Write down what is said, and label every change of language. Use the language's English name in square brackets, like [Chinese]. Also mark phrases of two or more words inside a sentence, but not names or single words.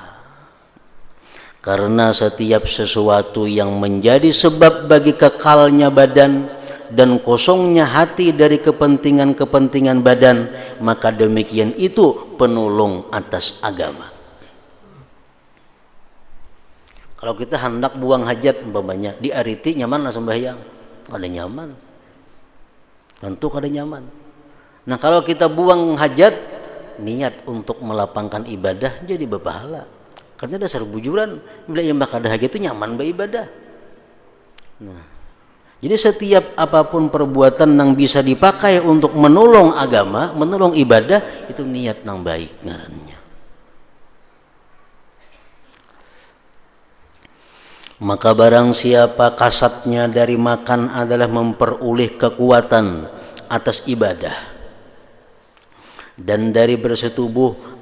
[Indonesian] Karena setiap sesuatu yang menjadi sebab bagi kekalnya badan dan kosongnya hati dari kepentingan-kepentingan badan, maka demikian itu penolong atas agama. [Banjar] Kalau kita hendak buang hajat umpamanya di ariti, nyaman lah sembahyang? Kada nyaman. Tentu kada nyaman. [Indonesian] Nah, kalau kita buang hajat, niat untuk melapangkan ibadah jadi berpahala. [Banjar] Karena dasar bujuran bila yang kada hajat itu nyaman beribadah. [Indonesian] Nah, Jadi setiap apapun perbuatan yang bisa dipakai untuk menolong agama, menolong ibadah, itu niat yang baik ngarannya. Maka barang siapa kasatnya dari makan adalah memperoleh kekuatan atas ibadah, dan dari bersetubuh